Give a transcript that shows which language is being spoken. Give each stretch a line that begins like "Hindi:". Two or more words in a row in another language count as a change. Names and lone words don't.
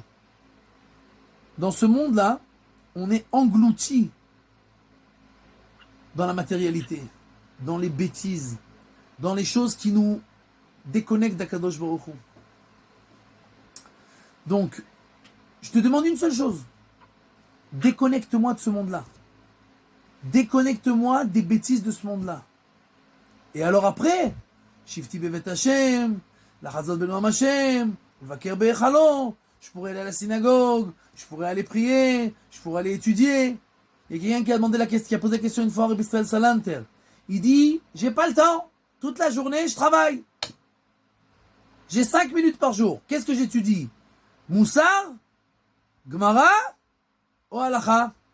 French: Dans ce monde-là, on est englouti dans la matérialité, dans les bêtises, dans les choses qui nous déconnectent d'
Hebrew: הקדוש ברוך הוא.
French: Donc, je te demande une seule chose. Déconnecte-moi de ce monde-là. Déconnecte-moi des bêtises de ce monde-là. Et alors après,
Hebrew: שבתי בבית השם, לחזות בנועם השם, ולבקר בהיכלו,
French: je pourrais aller à la synagogue, je pourrais aller prier, je pourrais aller étudier. Il y a quelqu'un qui a demandé qui a posé la question une fois à Rabbi Israël Salanter. Il dit, j'ai pas le temps. Toute la journée, je travaille. J'ai 5 minutes par jour. Qu'est-ce que j'étudie? Moussar, Gemara ou Halacha?